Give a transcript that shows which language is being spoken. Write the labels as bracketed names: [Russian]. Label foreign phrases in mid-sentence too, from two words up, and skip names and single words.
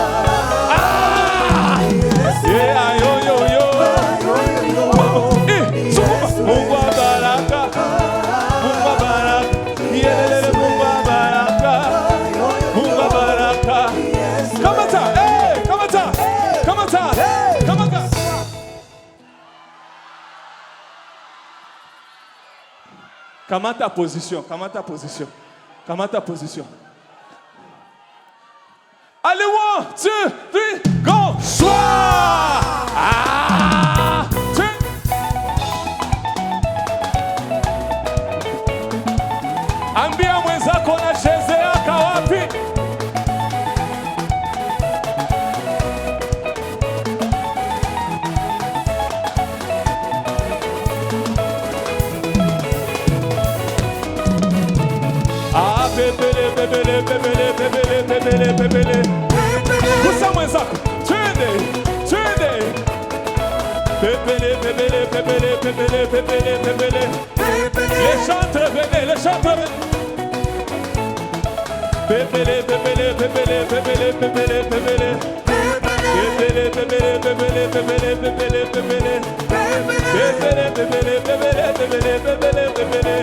[Swahili] Mungu wa baraka, Mungu wa baraka, yelele Mungu wa baraka, Mungu wa baraka. Kamata, kamata, kamata, kamata. Kamata position, kamata position, kamata position. [French] Allez, 1, 2, 3, go, soir. [Swahili] Ambia mwenzako unachezea kawapi? Pepele, pepele, pepele, pepele, pepele, pepele. Kusa mwenzako, twende, twende. Pepele, pepele, pepele, pepele, pepele, pepele. [French] Les chantres venez, les chantres venez. Pepele, pepele, pepele, pepele, pepele, pepele. Pepele, pepele, pepele, pepele, pepele, pepele. Pepele, pepele, pepele, pepele, pepele, pepele.